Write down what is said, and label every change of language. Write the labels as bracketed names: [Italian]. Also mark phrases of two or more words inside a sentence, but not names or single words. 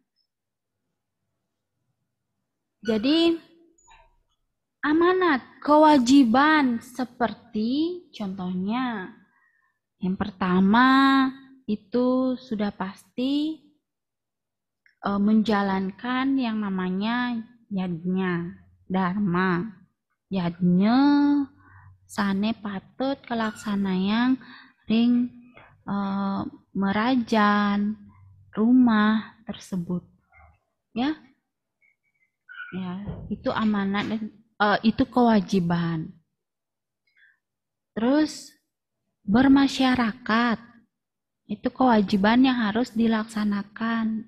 [Indonesian] Jadi amanat kewajiban seperti contohnya yang pertama itu sudah pasti menjalankan yang namanya yadnya, dharma. [Balinese] Yadnya sane patut kelaksanaan ring merajan [Indonesian] rumah tersebut. Ya. Ya, itu amanat dan itu kewajiban. Terus bermasyarakat. Itu kewajiban yang harus dilaksanakan.